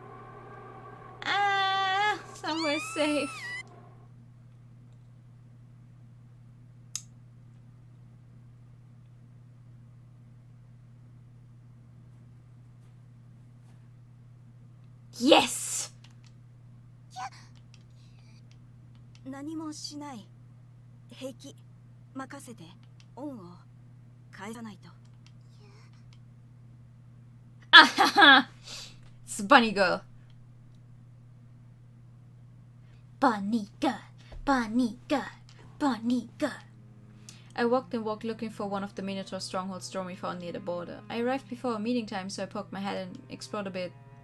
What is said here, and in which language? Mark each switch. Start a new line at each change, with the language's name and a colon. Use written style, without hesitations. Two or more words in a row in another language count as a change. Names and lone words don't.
English: Somewhere safe. Yes!
Japanese: 何もしない。平気。任せて。恩を返さないと。 Ah ha ha!
English: It's Bunny Girl. Bunny girl, bunny girl, bunny girl. I walked and walked looking for one of the Minotaur strongholds Dromi found near the border. I arrived before a meeting time, so I poked my head and explored a bit.